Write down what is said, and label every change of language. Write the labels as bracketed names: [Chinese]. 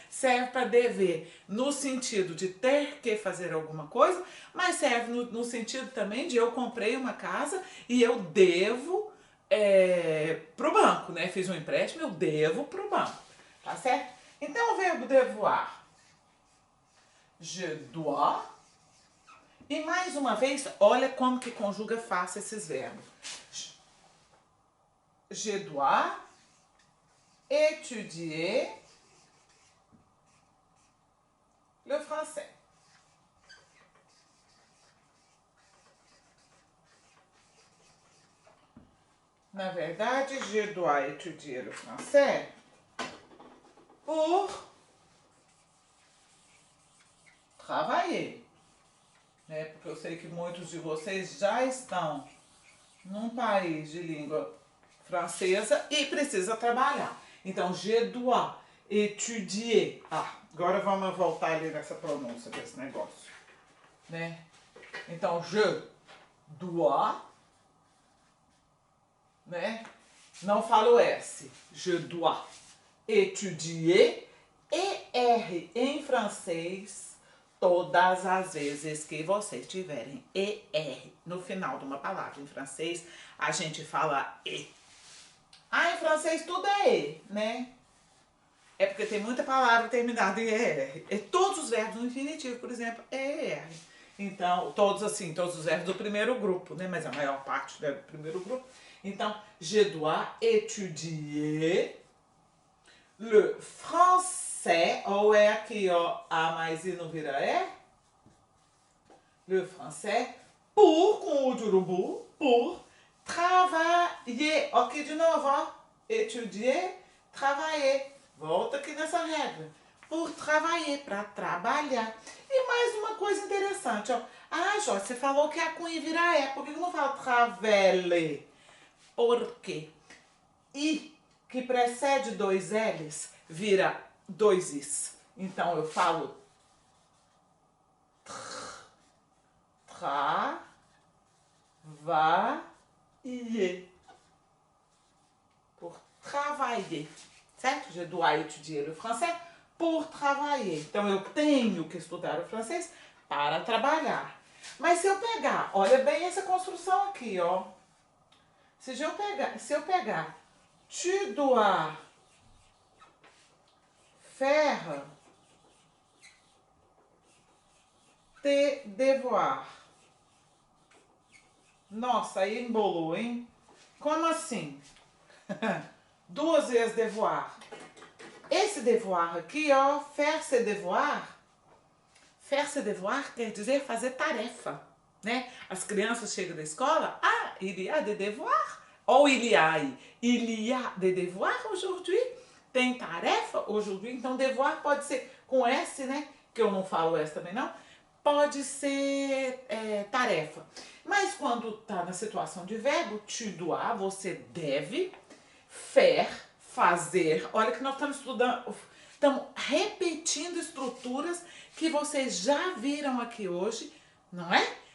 [Portuguese] Serve para dever no sentido de ter que fazer alguma coisa, mas serve no sentido também de eu comprei uma casa e eu devo pro banco, né? Fiz um empréstimo, eu devo pro banco, tá certo? Então o verbo devoir, [French] je dois. [Portuguese] E mais uma vez, olha como que conjuga fácil esses verbos. [French] Je dois étudier le français. [Portuguese] Na verdade, [French] je dois étudier le français pour travailler. [Portuguese] Né? Porque eu sei que muitos de vocês já estão num país de língua francesa e precisa trabalhar. Então, [French] je dois étudier. [Portuguese] Agora vamos voltar ali nessa pronúncia desse negócio. Né? Então, [French] je dois, [Portuguese] né? Não falo S. [French] Je dois étudier. [Portuguese] ER em francês Todas as vezes que vocês tiverem ER no final de uma palavra em francês, a gente fala E. Ah, em francês tudo é E, né? É porque tem muita palavra terminada em ER. E todos os verbos no infinitivo, por exemplo, é ER. Então, todos assim, todos os verbos do primeiro grupo, né? Mas a maior parte é do primeiro grupo. Então, [French] je dois étudier le français. [Portuguese] Ou é aqui, ó, A mais I não vira E. [French] Le français pour, [Portuguese] com o de urubu, [French] pour travailler. [Portuguese] Ok, de novo, ó. Étudier, travailler. Volta aqui nessa regra. Por travailler, para trabalhar. E mais uma coisa interessante, ó. Ah, Jorge, você falou que a com I vira E. Por que eu não falo travailler? Porque I, que precede dois L's, vira dois Is. Então, eu falo travailler. Por travailler. Certo? [French] Je dois étudier le français pour travailler. [Portuguese] Então, eu tenho que estudar o francês para trabalhar. Mas se eu pegar, olha bem essa construção aqui, ó. Se eu pegar, [French] tu dois faire tes devoirs. [Portuguese] Nossa, aí embolou, hein? Como assim? Duas vezes devoir. Esse devoir aqui, ó, [French] faire ses devoirs. [Portuguese] Faire ses devoirs quer dizer fazer tarefa, né? As crianças chegam da escola, ah, [French] il y a des devoirs. Ou il y a des devoirs aujourd'hui. [Portuguese] Tem tarefa aujourd'hui. Então, devoir pode ser com S, né? Que eu não falo S também não. Pode ser tarefa. Mas quando tá na situação de verbo, [French] tu dois, [Portuguese] você deve, faire, fazer. Olha que nós estamos estudando, estamos repetindo estruturas que vocês já viram aqui hoje, não é?